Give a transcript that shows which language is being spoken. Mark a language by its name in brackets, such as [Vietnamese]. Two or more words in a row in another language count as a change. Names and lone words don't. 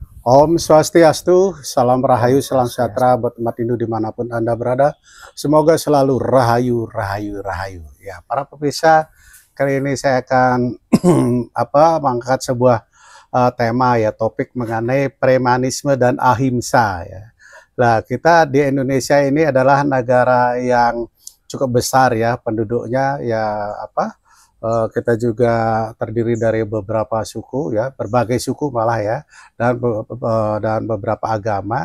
[Indonesian] Om Swastiastu, salam rahayu, salam sejahtera buat umat Hindu dimanapun Anda berada. Semoga selalu rahayu, rahayu, rahayu. Ya, para pemirsa, kali ini saya akan mengangkat sebuah tema ya, topik mengenai premanisme dan ahimsa ya. Nah, kita di Indonesia ini adalah negara yang cukup besar ya, penduduknya ya kita juga terdiri dari beberapa suku ya, berbagai suku malah ya, dan beberapa agama.